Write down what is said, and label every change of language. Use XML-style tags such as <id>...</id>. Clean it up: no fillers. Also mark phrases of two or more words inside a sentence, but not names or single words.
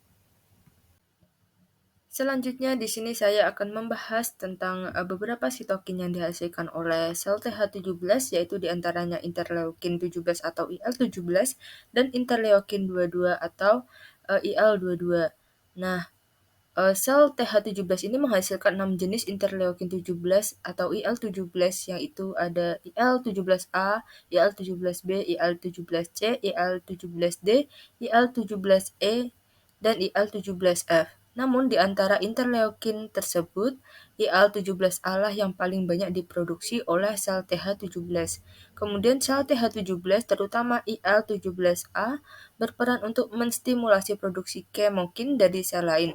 <id>Selanjutnya di sini saya akan membahas tentang beberapa sitokin yang dihasilkan oleh sel TH17, yaitu diantaranya interleukin 17 atau IL-17 dan interleukin 22 atau IL-22. Nah, sel TH17 ini menghasilkan 6 jenis interleukin 17 atau IL-17, yaitu ada IL-17A, IL-17B, IL-17C, IL-17D, IL-17E, dan IL-17F. Namun di antara interleukin tersebut, IL-17A lah yang paling banyak diproduksi oleh sel TH17. Kemudian sel TH17, terutama IL-17A, berperan untuk menstimulasi produksi kemokin dari sel lain.</id>